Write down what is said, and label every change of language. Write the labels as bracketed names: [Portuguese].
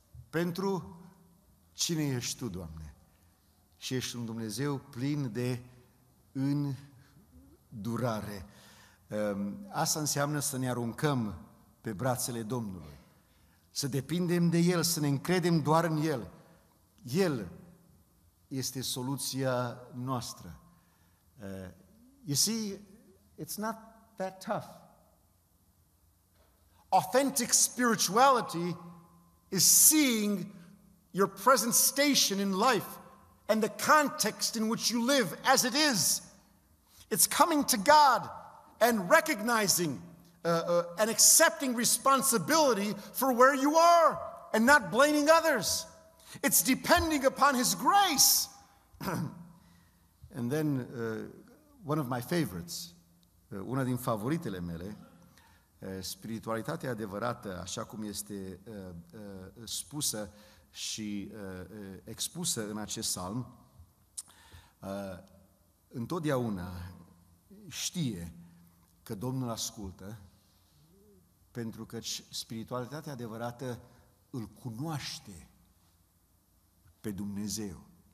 [Romanian] Pentru cine ești Tu, Doamne? Și ești un Dumnezeu plin de îndurare. Asta înseamnă să ne aruncăm pe brațele Domnului, să depindem de El, să ne încredem doar în El. El este soluția noastră. [English] You see, it's not that tough. Authentic spirituality is seeing your present station in life and the context in which you live as it is. It's coming to God and recognizing and accepting responsibility for where you are and not blaming others. It's depending upon His grace. And then one of my favorites, [Romanian] una din favoritele mele, spiritualitatea adevărată, așa cum este spusă și expusă în acest psalm, întotdeauna știe că Domnul ascultă, pentru că spiritualitatea adevărată îl cunoaște pe Dumnezeu.